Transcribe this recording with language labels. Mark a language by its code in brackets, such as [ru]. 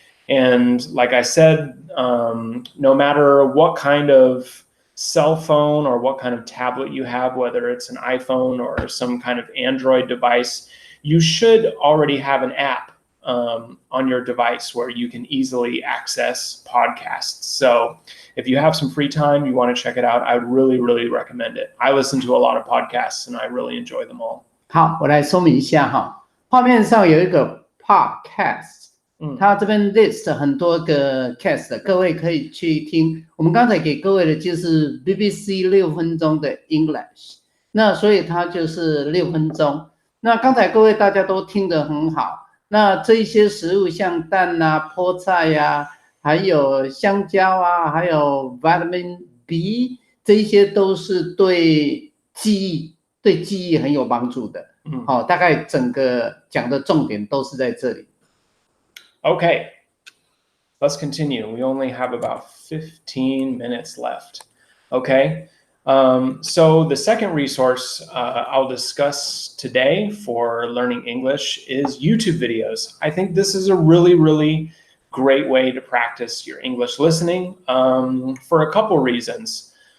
[en] And like I said, no matter what kind of cell phone or what kind of tablet you have, whether it's an iPhone or some kind of Android device, you should already have an app on your device where you can easily access podcasts. So if you have some free time, you want to check it out, I would really, really recommend it. I listen to a lot of podcasts and I really enjoy them all. [zh] 好，我来说明一下哈，画面上有一个 podcast，它这边 list 很多个 cast， 各位可以去听。我们刚才给各位的就是 BBC 6分钟的 English， 那所以它就是6分钟。那刚才各位大家都听得很好。那这一些食物像蛋啊、菠菜呀、还有香蕉啊，还有 vitamin B， 这一些都是对记忆很有帮助的。好，大概整个讲的重点都是在这里。 [en] Okay, let's continue. We only have about 15 minutes left. Okay. So the second resource I'll discuss today for learning English is YouTube videos. I think this is a really, really great way to practice your English listening for a couple reasons.